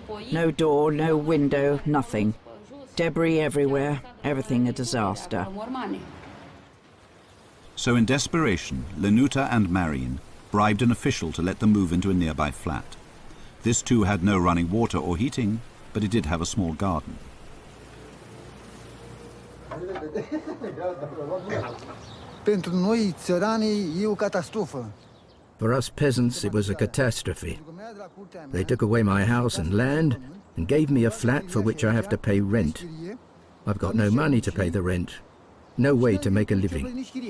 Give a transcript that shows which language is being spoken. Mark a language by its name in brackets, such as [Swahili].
[English] No door, no window, nothing. Debris everywhere, everything a disaster. So in desperation, Lenuta and Marin bribed an official to let them move into a nearby flat. This too had no running water or heating, but it did have a small garden. [Romanian] Pentru noi, țăranii, e o catastrofă. [English] For us peasants, it was a catastrophe. They took away my house and land and gave me a flat for which I have to pay rent. I've got no money to pay the rent, no way to make a living.